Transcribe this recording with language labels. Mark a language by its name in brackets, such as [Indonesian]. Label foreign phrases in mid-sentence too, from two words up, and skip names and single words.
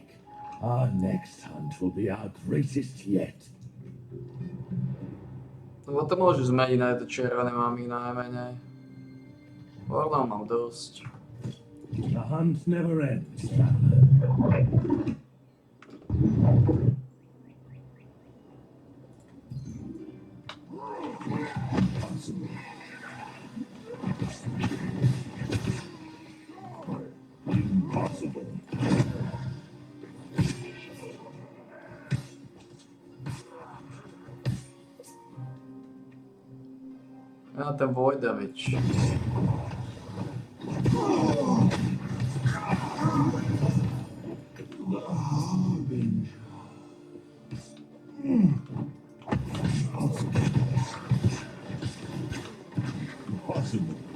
[English] Our next hunt will be our greatest yet. [Slovak] Lebo to môžu zmeniť na to červené, mám ich najmenej. Orlov mám dosť. [English] The hunt never ends, Impossible. Impossible. [Slovak] Ja, ten Vojdovič. [English] Impossible.